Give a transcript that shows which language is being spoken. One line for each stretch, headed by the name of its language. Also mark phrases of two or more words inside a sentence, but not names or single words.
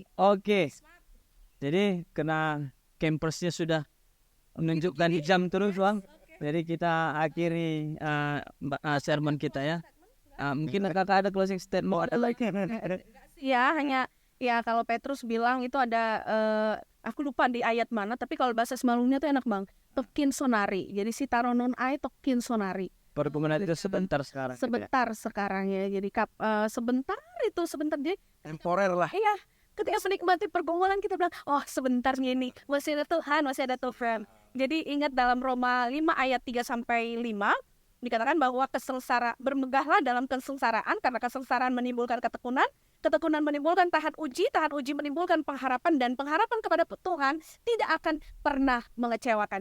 Indonesian: Oke, jadi karena campersnya sudah menunjukkan jam terus, Bang. Jadi kita akhiri sermon kita ya. Mungkin kakak ada
English: closing statement
Indonesian: ada lagi? Ya, hanya ya kalau Petrus bilang itu ada aku lupa di ayat mana, tapi kalau bahasa Semalungnya tuh enak Bang.
Batak Simalungun: Tokin sonari. Jadi si taronon ai tokin sonari.
Indonesian: Perhubungan itu sebentar sekarang. Sebentar sekarang ya. Jadi sebentar itu sebentar jadi Temporer lah. iya. Ketika menikmati pergumulan kita bilang, oh sebentar ini masih ada Tuhan, masih ada Tuhan. Jadi ingat dalam Roma 5 ayat 3-5 dikatakan bahwa bermegahlah dalam kesengsaraan karena kesengsaraan menimbulkan ketekunan, ketekunan menimbulkan tahan uji menimbulkan pengharapan, dan pengharapan kepada Tuhan tidak akan pernah mengecewakan.